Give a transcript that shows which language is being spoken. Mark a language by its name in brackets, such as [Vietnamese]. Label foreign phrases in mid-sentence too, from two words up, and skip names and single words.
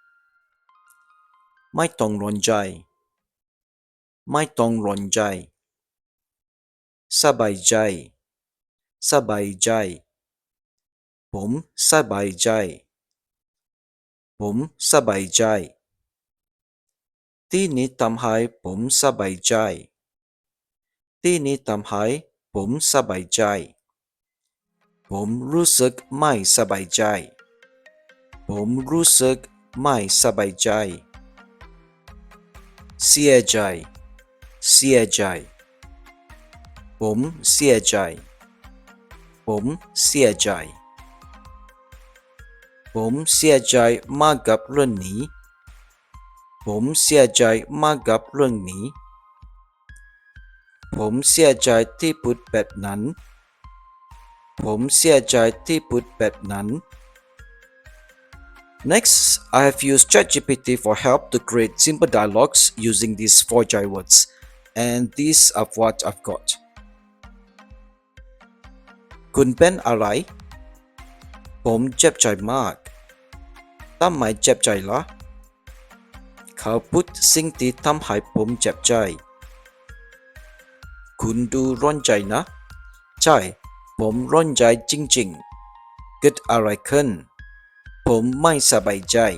[Thai] ไม่ต้องร้อนใจ ไม่ต้องร้อนใจ. สบายใจ สบายใจ. ผมสบายใจ. ผมสบายใจ. ที่นี้ทำให้ผมสบายใจ ที่นี้ทำให้ผมสบายใจ ผมรู้สึกไม่สบายใจ ผมรู้สึกไม่สบายใจ เสียใจ เสียใจ ผมเสียใจ ผมเสียใจ ผมเสียใจมากกับเรื่องนี้ ผมเสียใจมากกับเรื่องนี้ ผมเสียใจที่พูดแบบนั้น ผมเสียใจที่พูดแบบนั้น [English] Next, I have used ChatGPT for help to create simple dialogues using these 4 jai words, and these are what I've got. [Thai] คุณเป็นอะไร ผมเจ็บใจมาก ทำไมเจ็บใจล่ะ เขาพูดสิ่งที่ทำให้ผมเจ็บใจ คุณดูร้อนใจนะ ใช่ ผมร้อนใจจริงๆ เกิดอะไรขึ้น ผมไม่สบายใจ